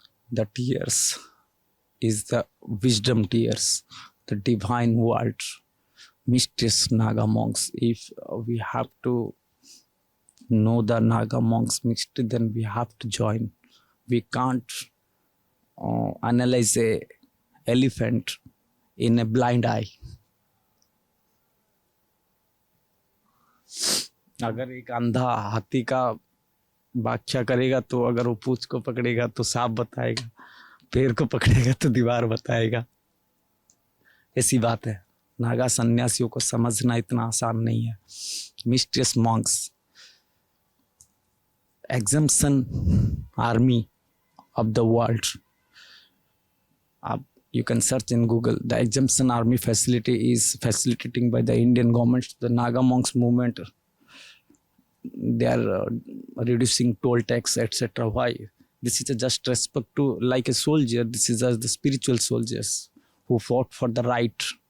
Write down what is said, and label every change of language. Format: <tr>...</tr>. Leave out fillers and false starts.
<en>The tears is the wisdom tears, the divine world, mysterious Naga monks. If we have to know the Naga monks mystery, then we have to join. We can't analyze a elephant in a blind eye.</en> <hi>अगर एक अंधा हाथी का व्याख्या करेगा तो अगर वो पूंछ को पकड़ेगा तो सांप बताएगा, पैर को पकड़ेगा तो दीवार बताएगा। ऐसी बात है। नागा सन्यासियों को समझना इतना आसान नहीं है।</hi> <en>Mysterious monks, exemption army of the world. You can search in Google. The exemption army facility is facilitating by the Indian government the Naga monks movement they are reducing toll tax, etc. Why? This is a just respect to, like a soldier. This is as the spiritual soldiers who fought for the right.</en>